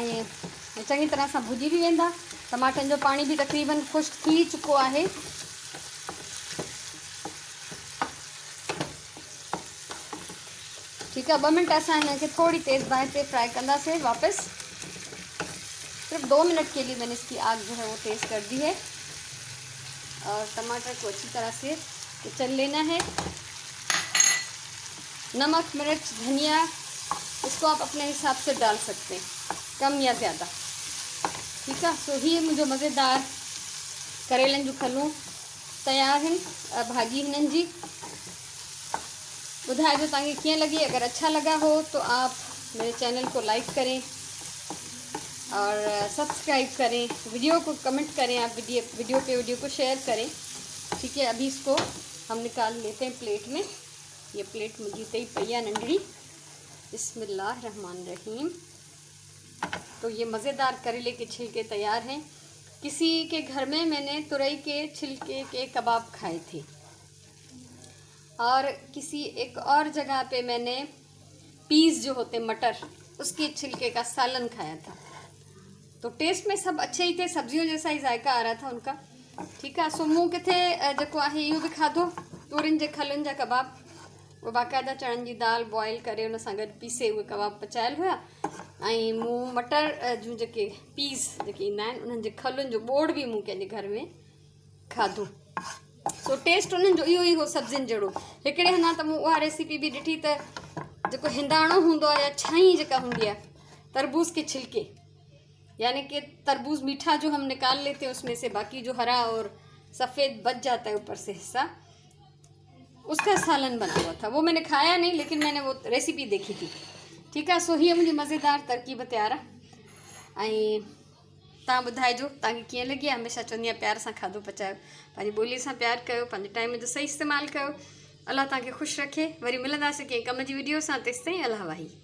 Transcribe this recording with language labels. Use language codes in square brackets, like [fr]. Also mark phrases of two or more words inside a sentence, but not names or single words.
[sd] ऐं चंगी तरह से भुजी भी वेंदा। टमाटन जो पानी भी तकरीबन खुश्क थी चुको है। [hi] ठीक है। [sd] 2 मिनट असां हिनखे थोड़ी तेज़ बाहि पे फ्राई कंदासीं वापस। [hi] सिर्फ 2 मिनट के लिए मैंने इसकी आग जो है वो तेज़ कर दी है। और टमाटर को अच्छी तरह से कुचल लेना है। नमक, मिर्च, धनिया इसको आप अपने हिसाब से डाल सकते हैं, कम या ज़्यादा। ठीक है। [sd] सो ही मुंहिंजो मज़ेदार करेलनि जूं खलूं तयार आहिनि। भाॼी हिननि जी ॿुधाइजो तव्हांखे कीअं लगी। [hi] अगर अच्छा लगा हो तो आप मेरे चैनल को लाइक करें और सब्सक्राइब करें, वीडियो को कमेंट करें, आप वीडियो को शेयर करें। ठीक है। अभी इसको हम निकाल लेते हैं प्लेट में। ये प्लेट मुझे [sd] तई पैया नंढड़ी। [hi] बिस्मिल्लाहिर्रहमानिर्रहीम। तो ये मज़ेदार करेले के छिलके तैयार हैं। किसी के घर में मैंने तुरई के छिलके के कबाब खाए थे और किसी एक और जगह पे मैंने पीस जो होते मटर उसके छिलके का सालन खाया था। तो टेस्ट में सब अच्छे ही थे, सब्जियों जैसा ही जायका आ रहा था उनका। ठीक है। [sd] सो मूं किथे जेको आहे इहो बि खाधो, तूरियुनि जे खलुनि जा कबाब। वो बाक़ाइदा चणनि जी दाल बॉयल करे उन सां गॾु पीसे उहे कबाब पचायल हुआ। ऐं मूं मटर जूं जेके पीस जेके ईंदा आहिनि उन्हनि जे खलुनि जो ॿोड़ बि मूं कंहिंजे घर में खाधो। सो टेस्ट उन्हनि जो इहो ई हो सब्जियुनि जहिड़ो। हिकिड़े हंधा त मूं उहा रेसिपी बि ॾिठी त जेको हिंदाणो हूंदो आहे या छाई जेका हूंदी आहे [hi] तरबूज के छिलके, यानी कि तरबूज मीठा जो हम निकाल लेते हैं उसमें से, बाकी जो हरा और सफ़ेद बच जाता है ऊपर से हिस्सा, उसका सालन बना हुआ था। वो मैंने खाया नहीं, लेकिन मैंने वो रेसिपी देखी थी। ठीक है। [sd] सो हीअ मुंहिंजी मज़ेदार तरकीब तयार आहे। ऐं तव्हां ॿुधाइजो तव्हांखे कीअं लगी। हमेशह चवंदी आहियां प्यार सां खाधो पचायो, पंहिंजी ॿोलीअ सां प्यार कयो, पंहिंजे टाइम जो सही इस्तेमालु कयो। अल्लाह तव्हांखे ख़ुशि रखे। वरी मिलंदासीं कंहिं कम जी वीडियो सां। तेसिताईं अल्लाह वाही।